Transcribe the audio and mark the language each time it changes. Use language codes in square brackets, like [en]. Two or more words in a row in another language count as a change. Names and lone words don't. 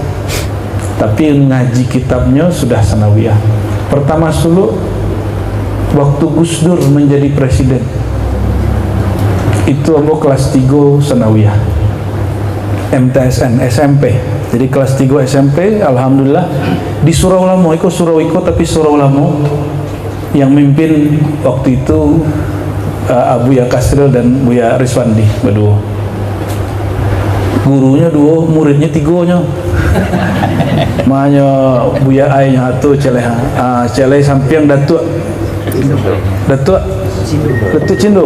[id] Tapi ngaji kitabnya sudah sanawiyah. Pertama dulu waktu Gus Dur menjadi presiden, itu Ambo kelas 3 sanawiyah MTSN SMP. Jadi kelas 3 SMP alhamdulillah di Surau Lamo. Itu Surau Iko tapi Surau Lamo yang mimpin waktu itu Abuya Kasril dan Buya Riswandi berdua. Gurunya 2, muridnya 3-nya. [min] Makanya Buya Ainya satu celeh sampiang Datuk Cindo.